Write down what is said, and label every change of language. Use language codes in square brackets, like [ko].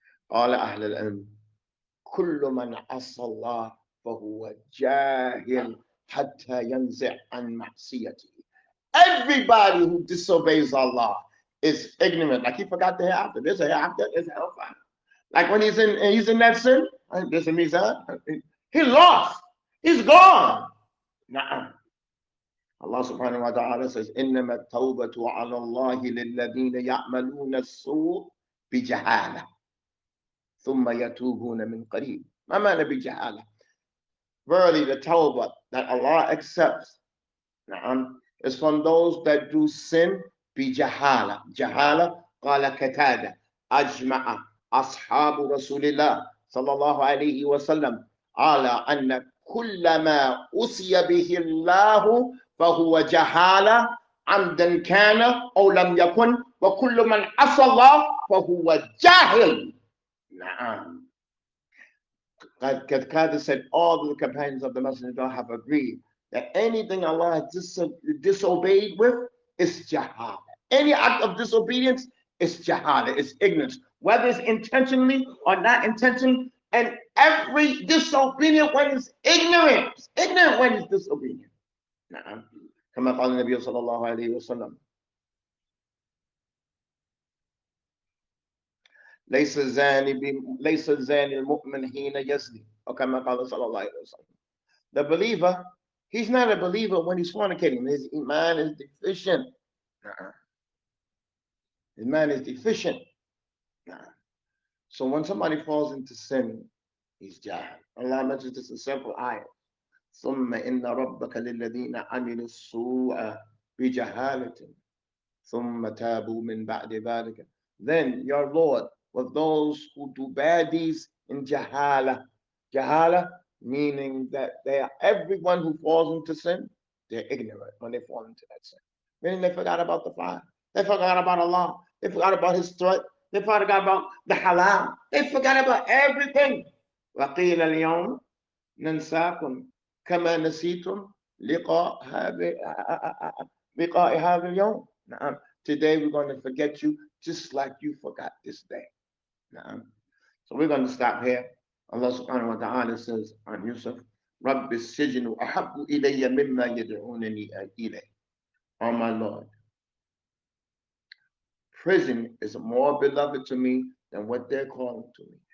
[ar] قال أهل العلم كل من عصى الله فهو جاهل حتى ينزع عن معصيته. [en] Everybody who disobeys Allah is ignorant. Like he forgot the hereafter. There's a hereafter, there's a hellfire. Like when he's in that sin, there's a mizan. He lost. He's gone. Nah. Allah subhanahu wa ta'ala says, [ar] إِنَّمَا التَّوْبَةُ عَلَى اللَّهِ لِلَّذِينَ يَعْمَلُونَ السُّوءَ بِجَهَالَةٍ ثُمَّ يَتُوبُونَ مِنْ قَرِيبٍ. ما معنى بِجَهَالَةٍ? [en] Verily, the tawbah that Allah accepts is from those that do sin بجهالة. [ar] جهالة قال كتادة أجمع أصحاب رسول الله صلى الله عليه وسلم على أن كل ما أُسِيَ به الله فهو جهالة عمدا كان أو لم يكن وكل من عصى الله فهو جاهل. نعم. [en] Qatada said all the companions of the Messenger have agreed that anything Allah has disobeyed with is jahala. Any act of disobedience is jahala, is ignorance, whether it's intentionally or not intentionally. And every disobedient one is ignorant. Ignorant one is disobedient. [ar] نعم. كما قال النبي صلى الله عليه وسلم ليس الزاني المؤمن حين يزني أو كما قال صلى الله عليه وسلم. [en] The believer, he's not a believer when he's fornicating. His iman is deficient. His man is deficient. So when somebody falls into sin, he's jahil. Allah mentions this in several ayahs. [ar] ثم إن ربك للذين عملوا السوء بجهالة ثم تابوا من بعد ذلك. [en] Then your Lord with those who do bad deeds in jahala. Jahala meaning that they are everyone who falls into sin, they're ignorant when they fall into that sin. Meaning they forgot about the fire. They forgot about Allah. They forgot about His threat. They forgot about the halal. They forgot about everything. [ar] وقيل اليوم ننساكم كما نسيتم لقاء هذا لقاء هذا اليوم. نعم. [en] Today we're going to forget you just like you forgot this day. [ar] نعم. [en] So we're going to stop here. Allah subhanahu wa ta'ala says on Yusuf, [ar] رب السجن أحب إلي مما يدعونني إليه. [en] Oh my Lord, prison is more beloved to me than what they're calling to me.